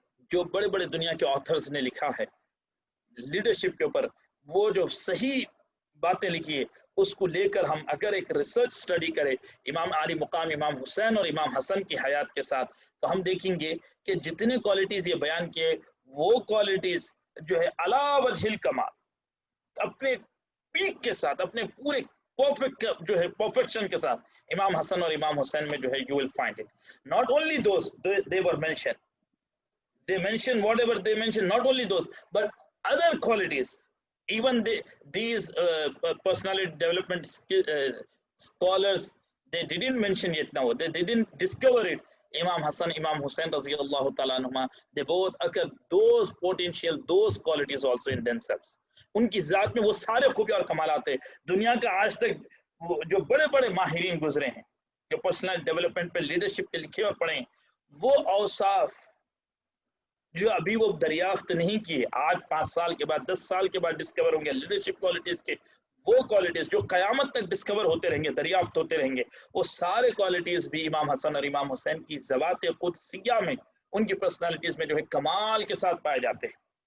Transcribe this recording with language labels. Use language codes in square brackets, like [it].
[ur] جو بڑے بڑے دنیا کے آتھرز نے لکھا ہے لیڈرشپ کے اوپر، وہ جو صحیح باتیں لکھی ہے اس کو لے کر ہم اگر ایک ریسرچ سٹڈی کریں امام علی مقام امام حسین اور امام حسن کی حیات کے ساتھ، تو ہم دیکھیں گے کہ جتنے کوالٹیز یہ بیان کیے وہ کوالٹیز جو ہے علی وجہ الکمال اپنے پیک کے ساتھ، اپنے پورے پرفیکٹ جو ہے پرفیکشن کے ساتھ امام حسن اور امام حسین میں جو ہے [en] you will find it. Not only those they were mentioned, they mentioned whatever they mentioned, not only those but other qualities, even these personality development scholars, they didn't mention it now, they didn't discover it. Imam Hassan, Imam Hussain رضی اللہ تعالیٰ عنہما, they both occur those potential, those qualities also in themselves. [ur] ان کی ذات میں وہ سارے خوبی اور کمالات ہیں۔ دنیا کا آج تک جو بڑے بڑے ماہرین گزرے ہیں جو پرسنل ڈیولپمنٹ پہ لیڈرشپ پہ لکھے اور پڑھے ہیں، وہ اوصاف جو ابھی وہ دریافت نہیں کیے، آج 5 سال کے بعد 10 سال کے بعد ڈسکور ہوں گے لیڈرشپ کوالٹیز کے، وہ کوالٹیز جو قیامت تک ڈسکور ہوتے رہیں گے، دریافت ہوتے رہیں گے، وہ سارے کوالٹیز بھی امام حسن اور امام حسین کی ذوات قدسیہ میں، ان کی پرسنالٹیز میں جو ہے کمال کے ساتھ پائے جاتے ہیں